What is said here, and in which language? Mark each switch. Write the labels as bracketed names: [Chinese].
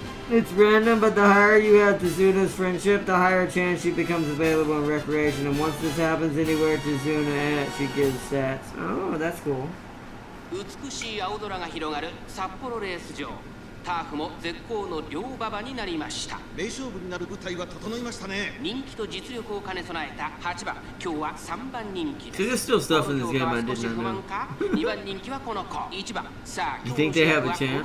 [English] It's random, but the higher you have Tizuna's friendship, the higher chance she becomes available in recreation. And once this happens anywhere Tizuna at, she gives stats. Oh, that's cool. [Japanese] 美しい青空が広がる札幌レース場。ターフも絶好の両馬場になりました。名勝負になる舞台は整いましたね。人気と実力を兼ね備えた8番。今日は3番人気です。 [English] There's still stuff in this game I did not know. [Japanese] 2番人気はこの子。1番。さあ、 [English] You think they have a chance?